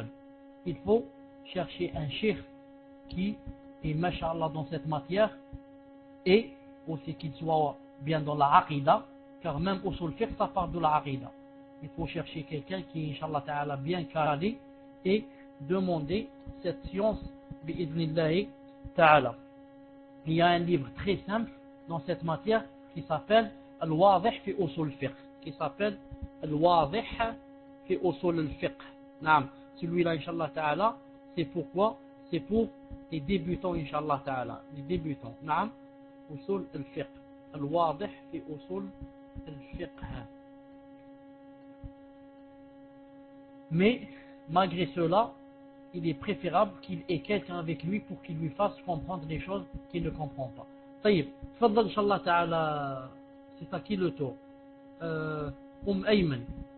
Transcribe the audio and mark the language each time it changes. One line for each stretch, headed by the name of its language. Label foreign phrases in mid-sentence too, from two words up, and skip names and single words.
French: Il faut chercher un cheikh qui est, masha'Allah, dans cette matière, et aussi qu'il soit bien dans la aqida, car même
Arabic: أصول فقه,
French: ça part de la aqida. Il faut chercher quelqu'un qui est,
Arabic: إن شاء الله تعالى,
French: bien calé, et demander cette science,
Arabic: بإذن الله تعالى.
French: Il y a un livre très simple dans cette matière qui s'appelle Al-Wadih fi usul fiqh, qui s'appelle Al-Wadih fi usul al-fiqh. Naam. Celui-là,
Arabic: إن شاء الله تعالى,
French: c'est pourquoi? C'est pour les débutants,
Arabic: إن شاء الله تعالى.
French: Les débutants. Naam.
Arabic: أصول الفقه. الواضح في أصول الفقه.
French: Mais, malgré cela, il est préférable qu'il ait quelqu'un avec lui pour qu'il lui fasse comprendre des choses qu'il ne comprend pas.
Arabic: طيب، فضل, إن شاء الله تعالى,
French: c'est à qui le tour? Ayman.